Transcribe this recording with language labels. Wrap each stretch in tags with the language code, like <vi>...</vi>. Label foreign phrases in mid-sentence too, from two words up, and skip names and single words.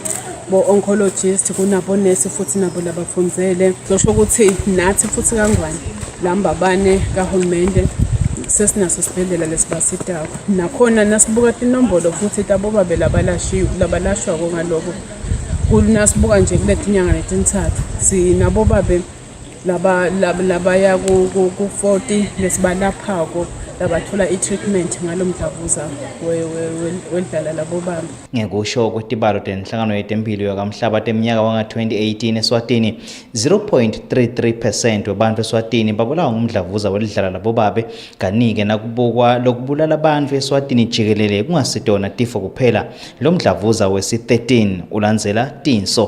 <ss>bo-oncologist kunabo nurse futhi nabo labafundzele kusho ukuthi nathi futhi kangwane lambabane kahulumende sesinaso sibhedlela lesibasitayo nakhona nasibuka inombolo futhi tabobabe labalashwa ngaloko kunasibuka nje kulethi inyanga letintathu sinabo babe labaya ku-40 lesibalaphako labathola i-treatment ngalomdlavuza wedlala labo bami. Ngekusho kwetibalo tenhlangano yetempilo yakamhlaba teminyaka wanga-2018 Eswatini 0.33% wabantu Eswatini babulawa ngumdlavuza wedlala labo babe kanike nakubukwa lokubulala abantu Eswatini jikelele kungasitona tifo kuphela lo mdlavuza wesi-13 ulandzela tinso.</ss>